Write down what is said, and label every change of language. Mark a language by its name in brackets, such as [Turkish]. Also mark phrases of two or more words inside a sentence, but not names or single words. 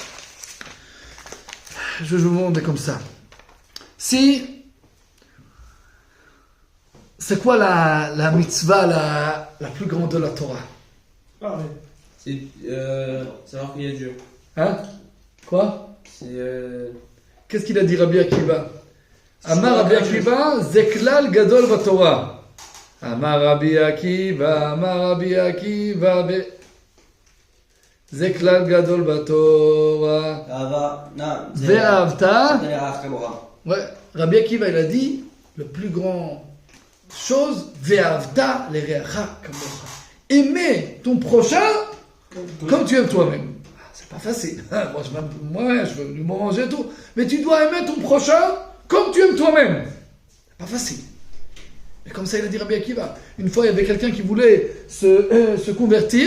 [French] Je vais vous demander comme ça. C'est quoi la mitzvah la plus grande de la Torah? Parler. C'est savoir qu'il y a Dieu. Hein? Quoi? Qu'est-ce qu'il a dit Rabbi Akiva? [Hebrew] אמר רבי עקיבא, זה כלל גדול בתורה. אמר רבי עקיבא, זה כלל גדול בתורה. Ve'avta. [French] Ouais, Rabbi Akiva, il a dit, le plus grand chose, [Hebrew] ואהבת לרעך כמוך. [French] Aimer ton prochain comme tu aimes toi-même. C'est pas facile. Moi, je veux lui manger et tout. Mais tu dois aimer ton prochain comme tu aimes toi-même. C'est pas facile. Mais comme ça, il a dit Rabbi Akiva. Une fois, il y avait quelqu'un qui voulait se convertir.